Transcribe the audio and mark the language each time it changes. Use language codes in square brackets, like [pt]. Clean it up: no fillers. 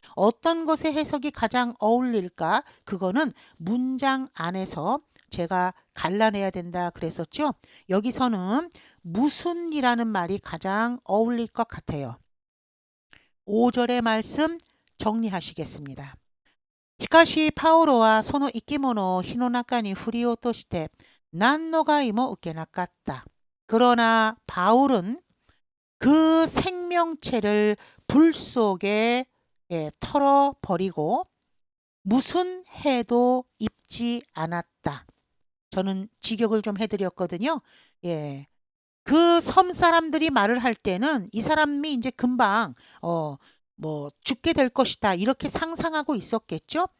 [ko] 어떤 것의 해석이 가장 어울릴까? 그거는 문장 안에서 제가 갈라내야 된다 그랬었죠. 여기서는 무슨이라는 말이 가장 어울릴 것 같아요. 5절의 말씀 정리하시겠습니다. [ja] しかしパオロはその生き物を火の中に振り落として何の害も受けなかった. [ko] 그러나 바울은 그 생명체를 불 속에 털어버리고 무슨 해도 입지 않았다. 저는 직역을 좀 해드렸거든요. 예. 그 섬 사람들이 말을 할 때는 이 사람이 이제 금방 죽게 될 것이다 이렇게 상상하고 있었겠죠.